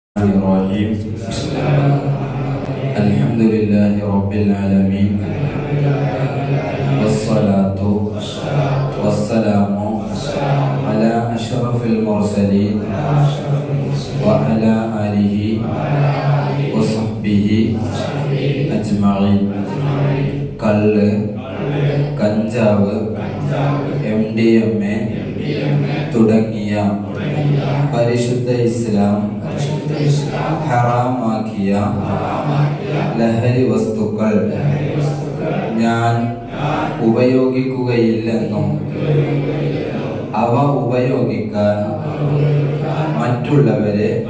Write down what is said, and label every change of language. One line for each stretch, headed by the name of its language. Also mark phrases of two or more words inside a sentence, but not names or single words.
Arabic: الرحيم الحمد لله رب العالمين والصلاة والسلام على أشرف المرسلين وعلى آله وصحبه أجمعين.
Malayalam: കള്ള്, കഞ്ചാവ്, MDMA തുടങ്ങിയ പരിശുദ്ധ ഇസ്ലാം ഹറാമാക്കിയ ലഹരി വസ്തുക്കൾ ഞാൻ ഉപയോഗിക്കുകയില്ലെന്നും അവ ഉപയോഗിക്കാൻ മറ്റുള്ളവരെ